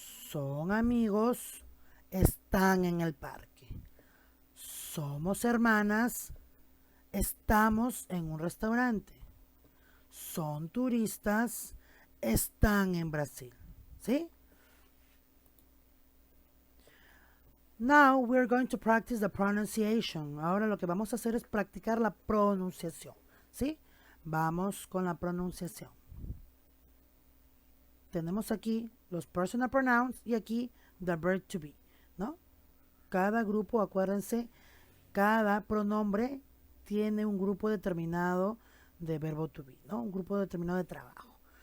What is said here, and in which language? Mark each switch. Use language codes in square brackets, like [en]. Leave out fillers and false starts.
[es] Son amigos, están en el parque. Somos hermanas, estamos en un restaurante. Son turistas, están en Brasil. ¿Sí? [en] Now we're going to practice the pronunciation. [es] Ahora lo que vamos a hacer es practicar la pronunciación. ¿Sí? Vamos con la pronunciación. Tenemos aquí los personal pronouns y aquí the verb to be, ¿no? Cada grupo, acuérdense, cada pronombre tiene un grupo determinado de verbo to be, ¿no? Un grupo determinado de trabajo.